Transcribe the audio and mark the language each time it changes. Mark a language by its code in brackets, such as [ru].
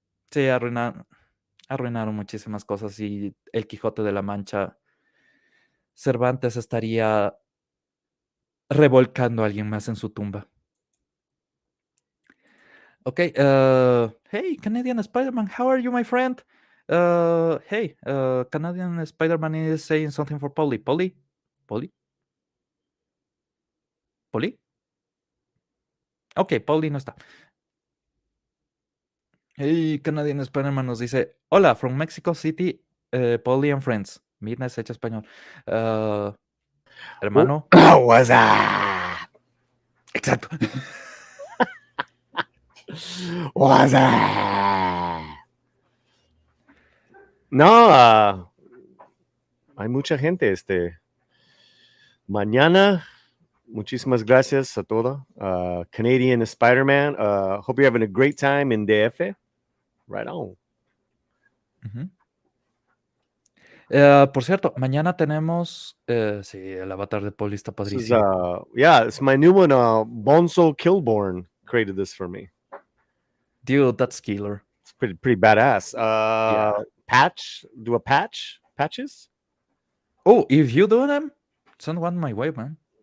[es] Sí, arruinaron muchísimas cosas y el Quijote de la Mancha, Cervantes estaría revolcando a alguien más en su tumba. [en] Okay, hey, Canadian Spider-Man, how are you, my friend? Hey, Canadian Spider-Man is saying something for Polly. Polly? Polly? [es] Polly? Ok, Polly no está. [en] Hey, Canadian Spider-Man [es] nos dice, hola, [en] from Mexico City, Polly and friends. [es] Midnight hecha español. Hermano. [en] What's up? [es] Exacto. [en] What's up? [es] No, hay mucha gente. Mañana, muchísimas gracias a todos. [en] Canadian Spider-Man. Hope you're having a great time in DF. Right on. [es] Por cierto, mañana tenemos. Sí, el avatar de Polly está [en] This is, [es] padrísimo. [en] yeah, it's my new one. Bonzo Kilborn created this for me. Dude, that's killer. It's pretty badass. Yeah. Do a patches. Oh, if you do them, send one my way, man.